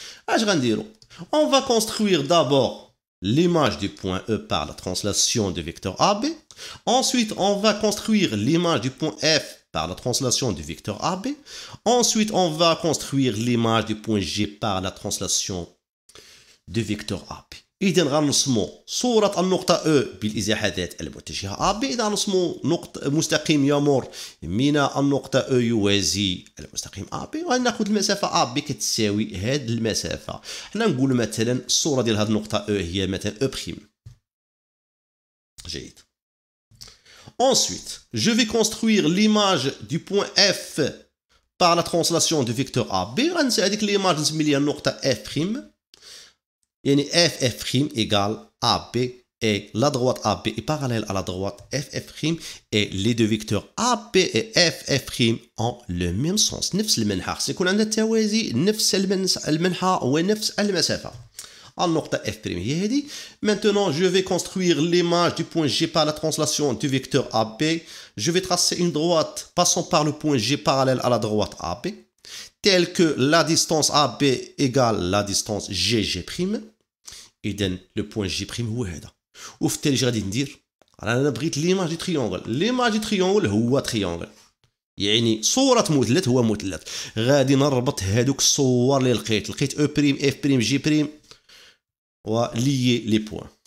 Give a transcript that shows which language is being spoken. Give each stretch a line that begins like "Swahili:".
Arabic: اش غنديرو؟
French: on va construire d'abord l'image du point E par la translation du vecteur AB. Ensuite, on va construire l'image du point F par la translation du vecteur AB. Ensuite, on va construire l'image du point G par la translation du vecteur AB.
Arabic: إذا غنرسمو صورة النقطة E بالإزاحة ذات المتجهة AB. إذا نرسمو مستقيم يمر من النقطة E يوازي المستقيم AB، وغناخد المسافة AB كتساوي هاد المسافة. حنا نقول مثلا الصورة ديال هاد النقطة E هي مثلا E prime. جيد.
French: Ensuite, je vais construire l'image du point F par la translation du vecteur AB.
Arabic: غنسى هذيك
French: l'image
Arabic: نسمي ليها النقطة F'. يعني
French: f' égale AB et la droite AB est parallèle à la droite f' et les deux vecteurs AB et f' ont le même sens.
Arabic: نفس المنحى، خص يكون عندنا التوازي، نفس المنحى ونفس المسافة. النقطة f' هي هذه.
French: Maintenant, je vais construire l'image du point G par la translation du vecteur AB. Je vais tracer une droite passant par le point G parallèle à la droite AB, telle que la distance AB égale la distance GG'.
Arabic: إذن
French: لو بوين جي بريم
Arabic: هو هذا. وفي التالي اش غادي ندير؟ انا بغيت
French: ليماج دي تريونغل. ليماج دي تريونغل هو تريونغل،
Arabic: يعني صورة مثلث هو مثلث. غادي نربط هادوك الصور اللي لقيت او بريم اف بريم جي بريم وليي لي بوين.